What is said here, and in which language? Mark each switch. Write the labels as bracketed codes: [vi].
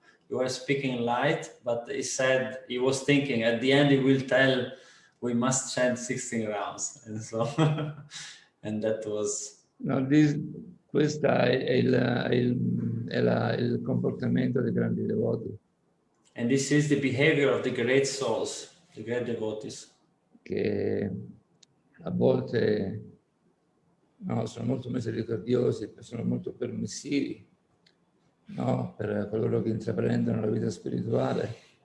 [en] You were speaking light, but he said he was thinking at the end he will tell we must chant 16 rounds, and so and that was. [it] No, questo è il comportamento dei grandi devoti. [en] And this is the behavior of the great souls, the great devotees. [it] Che a volte sono molto misericordiosi, sono molto permissivi. No, per coloro che intraprendono la vita spirituale.